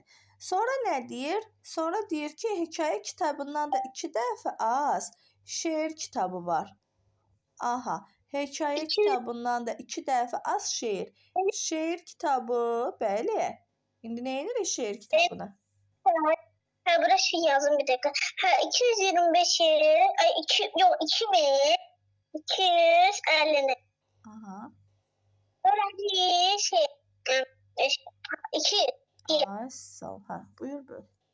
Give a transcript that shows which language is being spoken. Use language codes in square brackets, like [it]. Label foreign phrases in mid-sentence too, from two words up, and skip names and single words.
[az] Sonra nə deyir? Sonra deyir ki, hekayə kitabından da 2 dəfə az şeir kitabı var. Aha. Hekayə kitabından da 2 dəfə az şeir. Şeir kitabı, bəli. İndi nə edirik şeir kitabını? Burada şey yazın [tr] bir dakika. [az] 225'i, yok 2250'ni. Aha. Orada şey, 2. Ay sağ ol. Ha, buyur böyle.